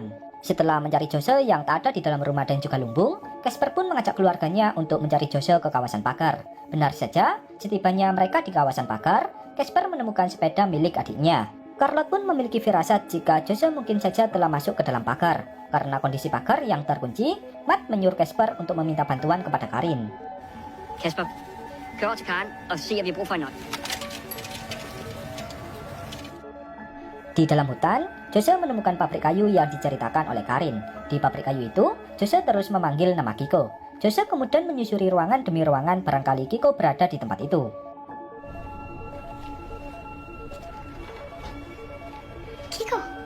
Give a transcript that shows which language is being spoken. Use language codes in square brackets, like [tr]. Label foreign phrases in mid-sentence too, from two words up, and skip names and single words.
[id] Setelah mencari Jose yang tak ada di dalam rumah dan juga lumbung, Casper pun mengajak keluarganya untuk mencari Jose ke kawasan pagar. Benar saja, setibanya mereka di kawasan pagar, Casper menemukan sepeda milik adiknya. Carlot pun memiliki firasat jika Jose mungkin saja telah masuk ke dalam pagar. Karena kondisi pagar yang terkunci, Matt menyuruh Casper untuk meminta bantuan kepada Karin. [da] Casper, kør over til Karen og se, om vi har brug for en nøgle. [id] Di dalam hutan, Jose menemukan pabrik kayu yang diceritakan oleh Karin. Di pabrik kayu itu, Jose terus memanggil nama Kiko. Jose kemudian menyusuri ruangan demi ruangan barangkali Kiko berada di tempat itu. Kiko.